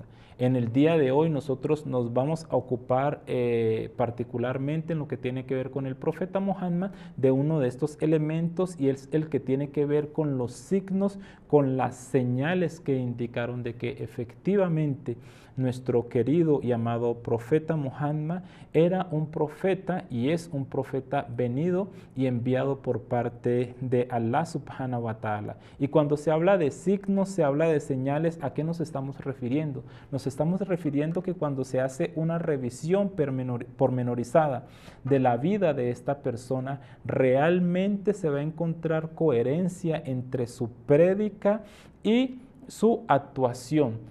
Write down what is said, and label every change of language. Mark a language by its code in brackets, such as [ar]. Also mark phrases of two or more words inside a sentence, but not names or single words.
[es] En el día de hoy nosotros nos vamos a ocupar particularmente en lo que tiene que ver con el profeta Muhammad de uno de estos elementos, y es el que tiene que ver con los signos, con las señales que indicaron de que efectivamente nuestro querido y amado profeta Muhammad era un profeta y es un profeta venido y enviado por parte de Allah [ar] سبحانه وتعالى. [es] Y cuando se habla de signos, se habla de señales, ¿a qué nos estamos refiriendo? Nos estamos refiriendo que cuando se hace una revisión pormenorizada de la vida de esta persona, realmente se va a encontrar coherencia entre su prédica y su actuación.